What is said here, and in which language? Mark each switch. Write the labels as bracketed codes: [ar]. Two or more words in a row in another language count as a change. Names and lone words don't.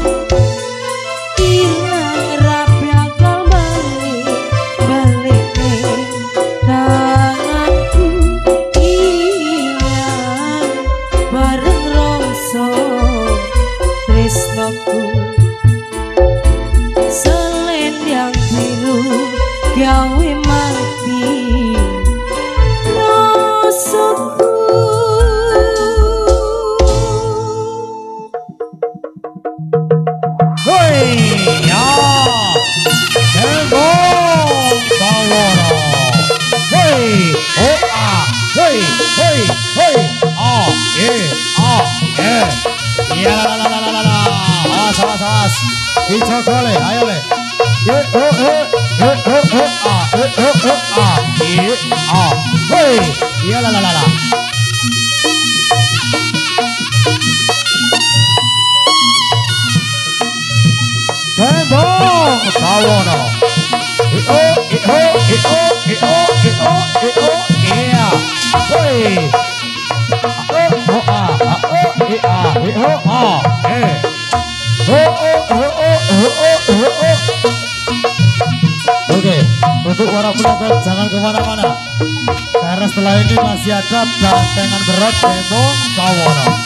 [jv] ilang rapi akal balik ning tanganku ilang bareng rongso tresnoku selendang biru gawe mati rasaku. Hoi ya Tembong Bawono hoi hoi iya la awas dicokole ayo le hoi iya la Tembong Bawono [id] iya hoi Oke, untuk para penonton jangan kemana-mana karena setelah ini masih ada bantengan berat Tembong Bawono.